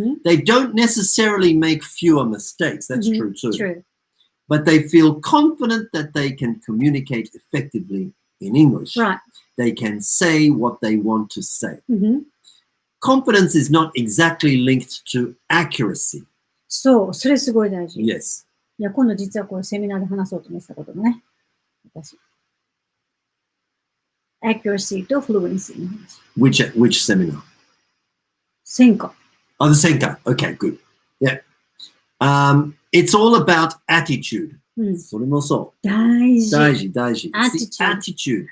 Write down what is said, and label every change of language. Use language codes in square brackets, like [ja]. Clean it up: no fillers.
[en] They don't necessarily make fewer mistakes. That's true too. True. But they feel confident that they can communicate effectively in English. Right. They can say what they want to say. Confidence is not exactly linked to accuracy. [ja] そう、それすごい大事。 [en] Yes. [ja] いや、今度実はこれセミナーで話そうと思ってたこともね。私。 accuracy と fluency の話。 [en] Which seminar? [ja] 専科。 [en] Oh, the Senka. Okay, good. Yeah. It's all about attitude. [ja] それもそう。大事。大事。Attitude.